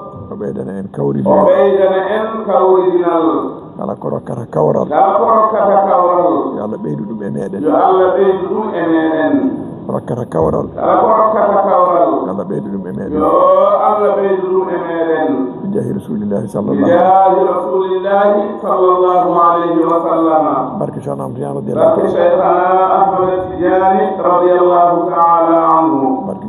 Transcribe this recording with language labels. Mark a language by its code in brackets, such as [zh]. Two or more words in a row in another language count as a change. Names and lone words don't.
[ff] O ɓeydana en kawri O ɓeydana en kawridinal. Kala ko rokkata kawral. Kala ko rokkata kawral. Yo Allah ɓeydu ɗum e meɗen. Yo Allah ɓeydu ɗum e meɗen. Rokkata kawral. Kala ko rokkata kawral. Yo Allah ɓeydu ɗum e meɗen. Yo Allah ɓeydu ɗum e meɗen. [ar] بجاه رسول الله صلى الله بجاه رسول الله صلى الله عليه وسلم. [ff] Barke Cheikh Ahmad Tidiane radiyallahu Barke Cheikh Ahmad Tidiane [ar] رضي الله تعالى عنه.